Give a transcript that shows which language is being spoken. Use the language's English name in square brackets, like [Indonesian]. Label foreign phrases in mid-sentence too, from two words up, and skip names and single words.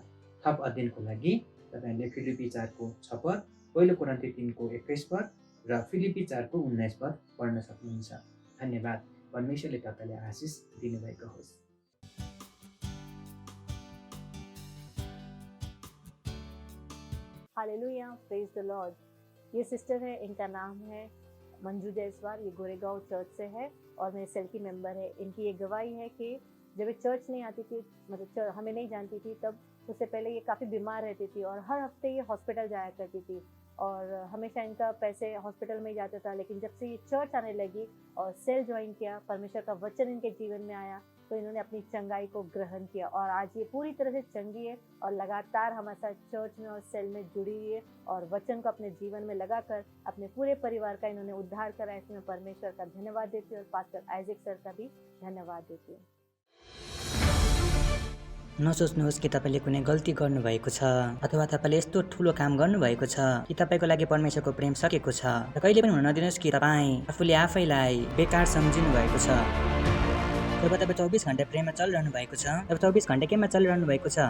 [Nepali] थप अध्ययनको लागि तपाईँले फिलिपी 4 को 6 पद, पहिलो कोरिन्थी 3 को 21 पद र फिलिपी 4 को 19 पद पढ्न सक्नुहुन्छ। धन्यवाद। परमेश्वरले तपाईँलाई आशिष दिनुभएको होस्। हालेलुया, [English] Praise the Lord. [Hindi] ये सिस्टर है, इनका नाम है मंजू जायसवाल। ये गोरेगांव चर्च से है और मेरे सेल की मेंबर है। इनकी ये गवाही है कि जब ये चर्च नहीं आती थी, मतलब हमें नहीं जानती थी, तब उससे पहले ये काफ़ी बीमार रहती थी और हर हफ्ते ये हॉस्पिटल जाया करती थी और हमेशा इनका पैसे हॉस्पिटल में ही जाता था। लेकिन जब से ये चर्च आने लगी और सेल ज्वाइन किया, परमेश्वर का वचन इनके जीवन में आया, तो इन्होंने अपनी चंगाई को ग्रहण किया और आज ये पूरी तरह से चंगी है और लगातार हमारे साथ चर्च में और सेल में जुड़ी हुई है और वचन को अपने जीवन में लगाकर अपने पूरे परिवार का इन्होंने उद्धार करा। इसमें परमेश्वर का धन्यवाद देती हूँ और पास्टर आइजक सर का भी धन्यवाद देती हूँ। [Nepali] नसोच्नुहोस् कि तपाईँले कुनै गल्ती गर्नुभएको छ अथवा तपाईँले यस्तो ठुलो काम गर्नुभएको छ कि तपाईँको लागि परमेश्वरको प्रेम सकेको छ। र कहिले पनि हुन नदिनुहोस् कि तपाईँ आफूले आफैलाई बेकार सम्झिनु भएको छ। जब तपाईँ 24 घण्टा प्रेममा चलिरहनु भएको छ, जब 24 घण्टा केमा चलिरहनु भएको छ?